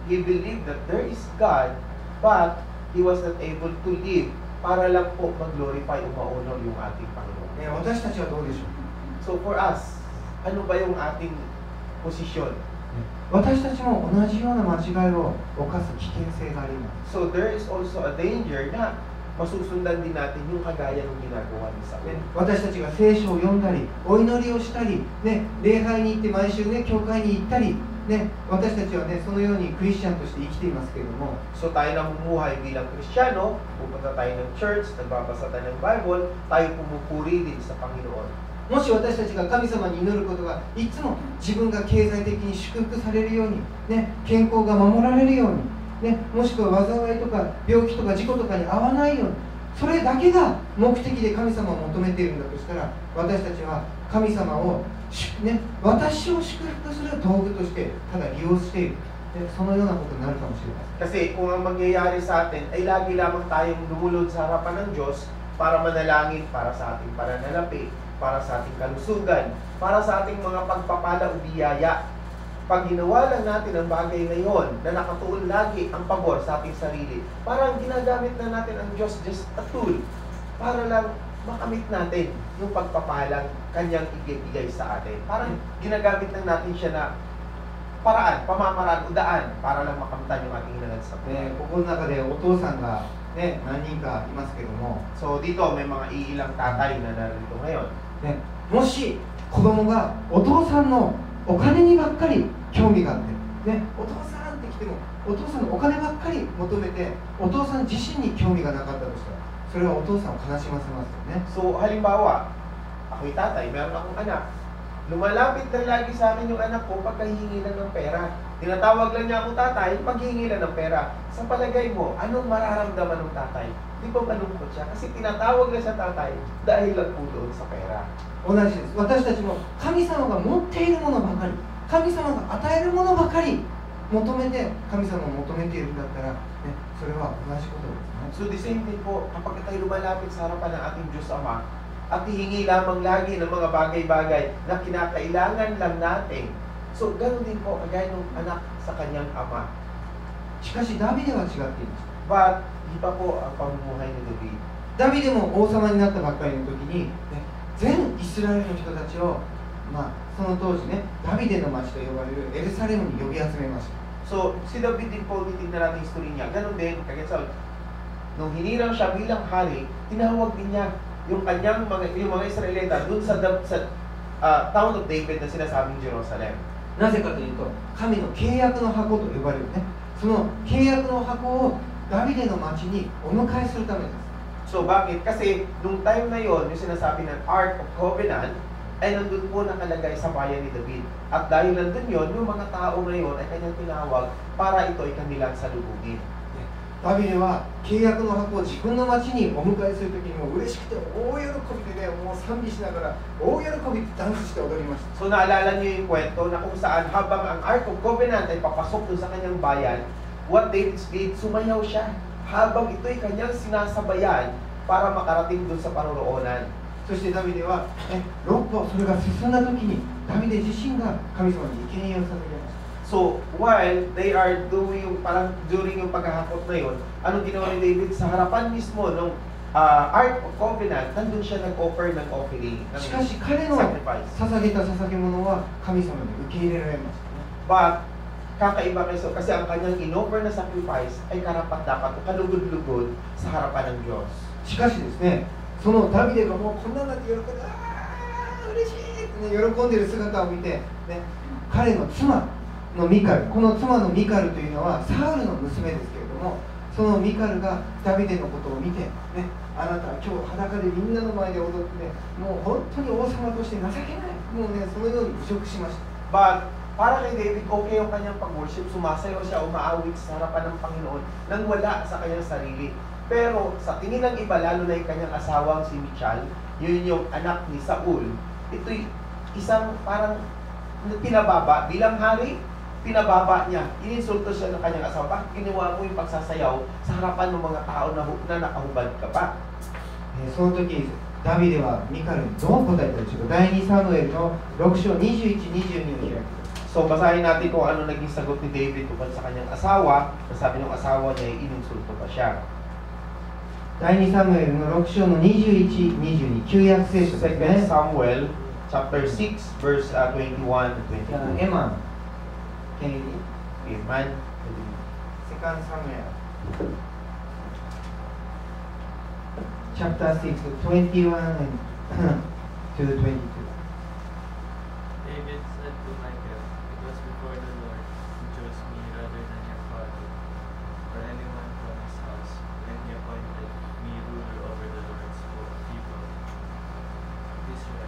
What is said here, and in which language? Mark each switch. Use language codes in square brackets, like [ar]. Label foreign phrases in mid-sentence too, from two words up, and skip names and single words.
[en] He believed that there is God, but he was not able to live [tl] para lang po mag-glorify o ma-honor yung ating Panginoon. [ja] 私たちはどうでしょうか。 [en] So for us, [tl] ano ba yung ating posisyon? [ja] 私たちも同じような間違いを犯す危険性があります。 [en] So there is also a danger [tl] na masusundan din natin yung kagaya ng ginagawa ni Saul. [ja] 私たちが聖書を読んだり、お祈りをしたり、礼拝に行って毎週教会に行ったり、私たちはそのようにクリスチャンとして生きていますけれども、 [tl] So tayo namumuhay bilang Kristiyano, pupunta tayo ng church, nagbabasa tayo ng Bible, tayo pumupuri din sa Panginoon. [ja] もし私たちが神様に祈ることがいつも自分が経済的に祝福されるように、健康が守られるように、もしくは災いとか病気とか事故とかに遭わないように、それだけが目的で神様を求めているんだとしたら、私たちは神様を、私を祝福する道具としてただ利用している、そのようなことになるかもしれません。 [tl] Kasi kung ang mangyayari sa atin ay lagi lamang tayong lumulod sa harapan ng Diyos para manalangin para sa ating pananalapi, para sa ating kalusugan, para sa ating mga pagpapala o biyaya. Pag ginawa lang natin ang bagay na yon na nakatuon lagi ang pabor sa ating sarili, parang ginagamit na natin ang Diyos [en] just a tool [tl] para lang makamit natin yung pagpapalang kanyang ibigay sa atin. Parang ginagamit lang natin siya na paraan, pamamaraan o daan para lang makamtan yung ating hinangad sa [ja] こ [tl] buhay. [ja] この中でお父さんが、何人かいますけども、 [tl] So dito may mga iilang tatay na narito ngayon. [ja] もし子供がお父さんのお金にばっかり興味があって、お父さんって来てもお父さんのお金ばっかり求めてお父さん自身に興味がなかったとしたら、それはお父さんを悲しませますよね。 [tl] So halimbawa, ako'y tatay, meron akong anak. Lumalapit lang lagi sa akin yung anak ko pagkahingi lang ng pera. Tinatawag lang niya ako tatay, paghingi lang ng pera. Sa palagay mo, anong mararamdaman ng tatay? Di ba malungkot siya? Kasi tinatawag na siya tatay dahil lang po doon sa pera. [ja] 同じです。私たちも神様が持っているものばかり、神様が与えるものばかり求めて神様を求めているんだったら、それは同じことですね。 [en] So the same thing [tl] po, kapag tayo lumalapit sa harapan ng ating Diyos Ama at hihingi lamang lagi ng mga bagay-bagay na kinakailangan lang natin. So ganoon din po kagaya ng anak sa kanyang ama. [ja] しかしダビデは違っています。 [tl] But iba po ang pamumuhay ni David. [ja] ダビデも王様になったばっかりの時に、全イスラエルの人たちを、その当時ダビデの町と呼ばれるエルサレムに呼び集めました。 [tl] So si David din po, titignan natin yung story niya. Ganon din, kagaya sa nung hinirang siya bilang hari, tinawag din niya yung kanyang yung mga Israelita dun sa [en] town of David [tl] na sinasabing Jerusalem. [ja] なぜかというと、神の契約の箱と呼ばれるその契約の箱をダビデの町にお迎えするためです。 [tl] So bakit? Kasi nung time na yon, yung sinasabi ng Ark of Covenant ay nandun po nakalagay sa bayan ni David. At dahil nandun yon, yung mga tao ngayon ay kanyang tinawag para ito ay kanilang salubungin. [ja] ダビデは契約の箱を自分の町にお迎えするときにも嬉しくて大喜びでね、もう賛美しながら大喜びでダンスして踊りました。 [tl] So naalala niyo yung kwento na kung saan habang ang Ark of Covenant ay papasok doon sa kanyang bayan, [en] what David did, [tl] sumayaw siya habang ito'y kanyang sinasabayan para makarating doon sa paroroonan. [ja] そしてダビデは、6歩それが進んだときにダビデ自身が神様に生贄を捧げました。 [en] So, while they are doing [tl] yung parang during yung paghahakot na yun, anong ginawa ni David sa harapan mismo ng Ark of Covenant, nandun siya nag-offer ng offering, ng [ja] しかし彼の [tl] sacrifice. [ja] 捧げた捧げ物は神様に受け入れられましたね。 [tl] But, kakaiba kasi ang kanyang in-offer na sacrifice ay karapat-dapat o kalugod-lugod sa harapan ng Diyos. [ja] しかしですね、そのダビデがもうこんなになって喜んで、嬉しいってね、喜んでいる姿を見て、ね、彼の妻のミカル、この妻のミカルというのはサウルの娘ですけれども、そのミカルがダビデのことを見て、ね、あなたは今日裸でみんなの前で踊ってね、もう本当に王様として情けない、もうね、そのように侮辱しました。 [tl] But, para kay David, okay yung kanyang pag-worship, sumasayaw siya, umaawit sa harapan ng Panginoon nang wala sa kanyang sarili. Pero sa tingin ng iba, lalo na yung kanyang asawang si Michal, yun yung anak ni Saul, ito'y isang parang pinababa bilang hari, pinababa niya, ininsulto siya ng kanyang asawa, bakit ginawa mo yung pagsasayaw sa harapan ng mga tao na nakahubad ka pa? [ja] その時ダビデはミカルにどう答えたでしょうか。第2サムエルの6章21、22を開く。 [tl] So, basahin natin kung ano naging sagot ni David tungkol sa kanyang asawa. Sabi ng asawa niya, ininsulto pa siya. [ja] 第2サムエルの6章の21、22、旧約聖書ですね。 [en] 2 Samuel chapter 6 verse 21 to 22. エマン、ケネディ、 Amen. Second Samuel, chapter 6, 21 and to 22. David said to Michal, "It was before the Lord who chose me rather than your father, or anyone from his house, when he appointed me ruler over the Lord's people, Israel.